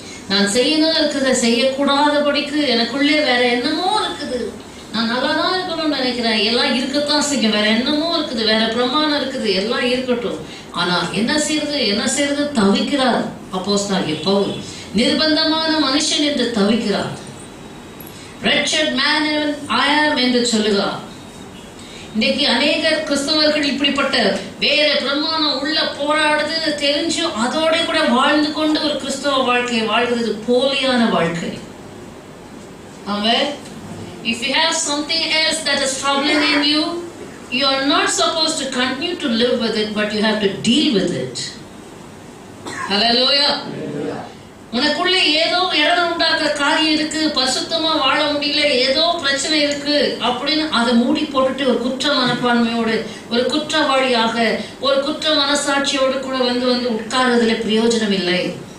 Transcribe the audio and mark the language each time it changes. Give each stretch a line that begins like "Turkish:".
Tamil: நான் செய்யணும் இருக்கிறத செய்யக்கூடாதபடிக்கு எனக்குள்ளே வேற என்னமோ இருக்குது, நான் நல்லா தான் இருக்கணும்னு நினைக்கிறேன், எல்லாம் இருக்கத்தான் செய்யும், வேற என்னமோ இருக்குது, வேற பிரமாணம் இருக்குது, எல்லாம் இருக்கட்டும், ஆனா என்ன செய்யறது தவிக்கிறார் அப்போஸ்தலனாகிய பவுல். நிர்பந்தமான மனுஷன் என்று தவிக்கிறார்.
English: wretched man I am
Tamil: என்று சொல்லுகிறார். இன்னைக்கு அநேக கிறிஸ்தவர்கள் இப்படிப்பட்ட வேற பிரமாணம் உள்ள போராடுது தெரிஞ்சும் அதோட கூட வாழ்ந்து கொண்டு ஒரு கிறிஸ்தவ வாழ்க்கையை வாழ்கிறது போலியான வாழ்க்கை. ஆமென்.
English: If you have something else that is troubling in you, you are not supposed to continue to live with it, but you have to deal with it. Hallelujah.
Tamil: உனக்குள்ளே ஏதோ இடம் உண்டாக்குற காரியம் இருக்கு, பரிசுத்தமா வாழ முடியல, ஏதோ பிரச்சனை இருக்கு அப்படின்னு அதை மூடி போட்டுட்டு ஒரு குற்ற மனப்பான்மையோடு, ஒரு குற்றவாளியாக, ஒரு குற்ற மனசாட்சியோடு கூட வந்து உட்கார்றதுல பிரயோஜனம் இல்லை.